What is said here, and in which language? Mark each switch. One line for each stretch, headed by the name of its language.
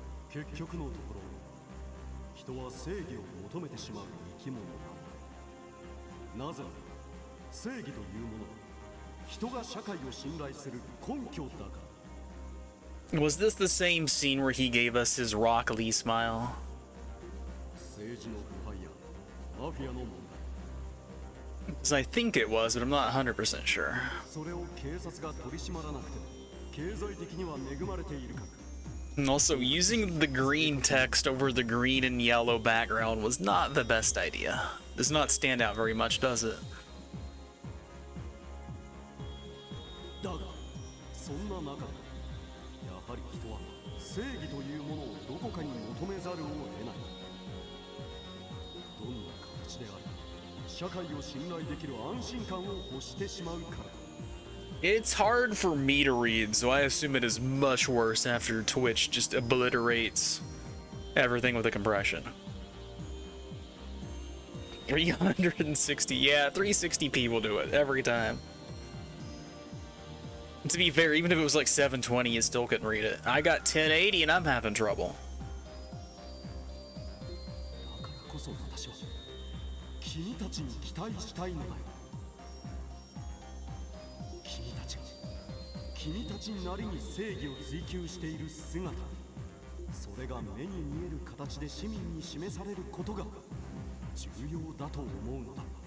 Japanese: 結局のところ、人は正義を求めてしまう生き物なのだ。なぜなら正義というものは人が社会を信頼する根拠だから。
English: Was this the same scene where he gave us his Rock Lee smile?
Japanese: 政治の腐敗やマフィアの問題、
English: Because I think it was, but I'm not 100% sure.
Japanese: それを警察が取り締まらなくても経済的には恵まれているから。
English: And also, using the green text over the green and yellow background was not the best idea. Does not stand out very much, does it?
Japanese: だがそんな中でやはり人は正義というものをどこかに求めざるを得ない。どんな形であれ社会を信頼できる安心感を欲してしまうからだ。
English: It's hard for me to read, so I assume it is much worse after Twitch just obliterates everything with a compression. 360, yeah, 360p will do it every time. To be fair, even if it was like 720, you still couldn't read it. I got 1080 and I'm having trouble.
Japanese: だからこそ私は君たちに期待したいのだよ。君たちなりに正義を追求している姿、それが目に見える形で市民に示されることが重要だと思うのだ。